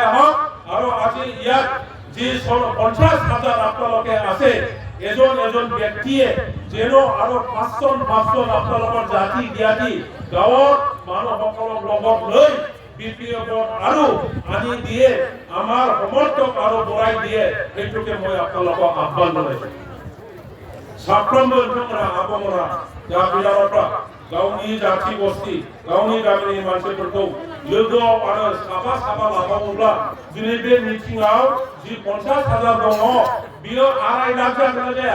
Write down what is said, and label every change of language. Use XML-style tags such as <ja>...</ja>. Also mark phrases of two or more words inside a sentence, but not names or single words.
<as>আহক আৰু আজি ইয়াত যি 50,000 আপোনালোকে আছে এজন এজন ব্যক্তিয়ে যেন আৰু 500 আপোনালোকৰ জাতি জ্ঞাতি গাঁৱৰ মানুহসকলক লগত লৈ BPF আৰু আনি দিয়ে আমাৰ সমৰ্থক আৰু বৰাই দিয়ে সেইটোকে মই আপোনালোকক আহ্বান জনাইছো</as> <brx>साफ्रोमबो नोंथांमोना आबमरा गामियावफ्रा गावनि जाथि बस्ति गावनि गामिनि मानसिफोरखौ लोगोआव आरो साफा साफा लाबावोब्ला दिनै बे मिटिंआव जि 50,000 दङ बियो 2.5 लाख जागोन ना जाया</brx>